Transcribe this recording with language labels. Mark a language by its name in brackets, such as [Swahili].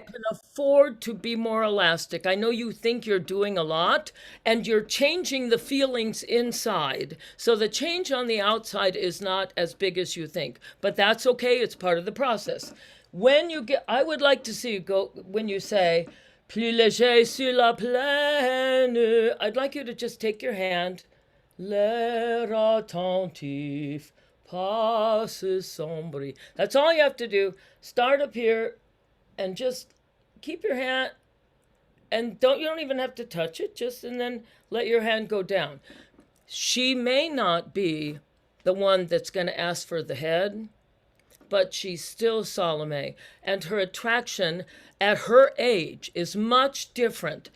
[English] can afford to be more elastic. I know you think you're doing a lot and you're changing the feelings inside. So the change on the outside is not as big as you think. But that's okay. It's part of the process. When you get I would like to see you go when you say [French] plus léger sur la plaine. [English] I'd like you to just take your hand. [French] L'air attentif passe son bruit. [English] That's all you have to do. Start up here and just keep your hand and you don't even have to touch it, just and then let your hand go down. She may not be the one that's going to ask for the head, but she's still Salome, and her attraction at her age is much different.